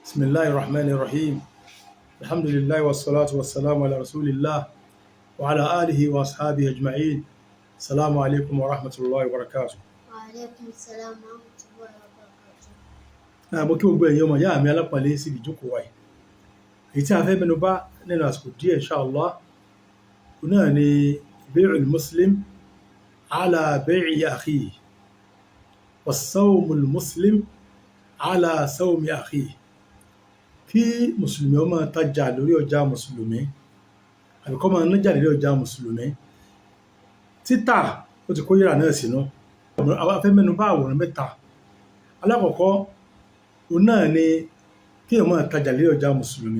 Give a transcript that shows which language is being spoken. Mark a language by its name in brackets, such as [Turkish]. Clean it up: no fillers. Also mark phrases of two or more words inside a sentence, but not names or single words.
[Arabic] بسم الله الرحمن الرحيم. الحمد لله والصلاة والسلام على رسول الله وعلى آله وأصحابه أجمعين. السلام عليكم ورحمة الله وبركاته. وعليكم السلام ورحمة الله وبركاته. [Yoruba] mo kí gbogbo ẹ̀yin ọmọ ìyá mi alápọ̀nlé síbi ìjókòó wa yìí. èyí tí a fẹ́ mẹ́nu bà nínú àsìkò díẹ̀ inshallah náà ni [Arabic] بيع المسلم على بيع أخيه وسوم المسلم على سوم أخيه. [Yoruba] Kí mùsùlùmí ó máa tajà lórí ọjà mùsùlùmí àbí kó máa nájà lórí ọjà mùsùlùmí. Títà ó ti kó yíra náà sínú. A fẹ́ mẹ́nu bà àwòrán mẹ́ta. Alákọ̀ọ́kọ́ òun náà ni kí èèyàn máa tajà lórí ọjà mùsùlùmí.